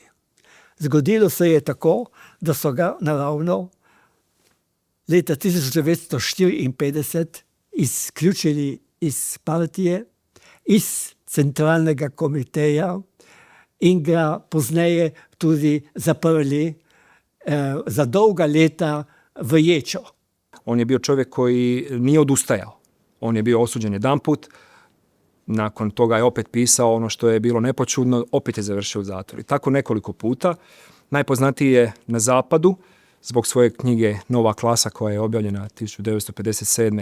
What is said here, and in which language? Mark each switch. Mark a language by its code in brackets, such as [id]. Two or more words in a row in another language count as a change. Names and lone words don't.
[sl] Zgodilo se je tako, da so ga naravno leta 1954 izključili iz partije, iz centralnega komiteja in ga pozneje tudi zaprli za dolga leta v ječo. [hr] On je bio čovjek koji nije odustajao. On je bio osuđen jedanput, nakon toga je opet pisao ono što je bilo nepočudno, opet je završio u zatvoru. Tako nekoliko puta. Najpoznatiji je na zapadu zbog svoje knjige Nova klasa koja je objavljena 1957.